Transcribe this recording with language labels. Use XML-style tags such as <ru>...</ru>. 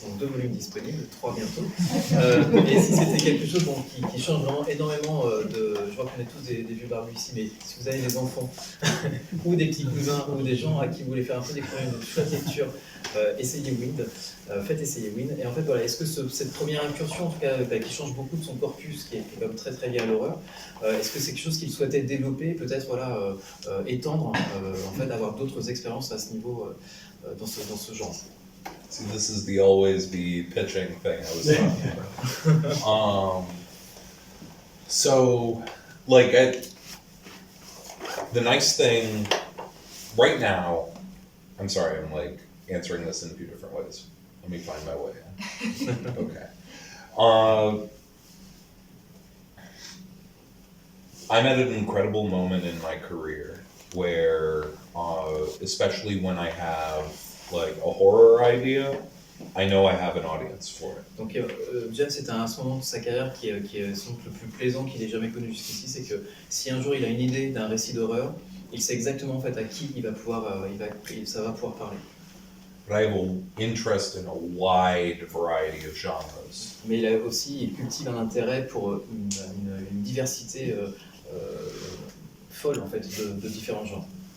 <fr>Donc 2 volumes disponibles, 3 bientôt. Et si c'était quelque chose qui change vraiment énormément je vois qu'on est tous des vieux barbus ici, mais si vous avez des enfants ou des petits cousins ou des gens à qui vous voulez faire un peu découvrir une chouette lecture, essayez Wind, faites essayer Wind. Et en fait voilà, est-ce que cette première incursion, en tout cas qui change beaucoup de son corpus, qui est quand même très très lié à l'horreur, est-ce que c'est quelque chose qu'il souhaitait développer, peut-être étendre, en fait avoir d'autres expériences à ce niveau dans ce genre?</fr> <en>See, this is the always be pitching thing I was talking about. So, like, the nice thing right now, I'm sorry, I'm like answering this in a few different ways. Let me find my way in. Okay. I'm at an incredible moment in my career where, especially when I have like a horror idea, I know I have an audience for it.</en> <fr>Donc James est à ce moment de sa carrière qui est sans doute le plus plaisant qu'il ait jamais connu jusqu'ici, c'est que si un jour il a une idée d'un récit d'horreur, il sait exactement en fait à qui ça va pouvoir parler.</fr> <en>But I have an interest in a wide variety of genres.</en> <fr>Mais il cultive un intérêt pour une diversité folle en fait de différents genres.</fr>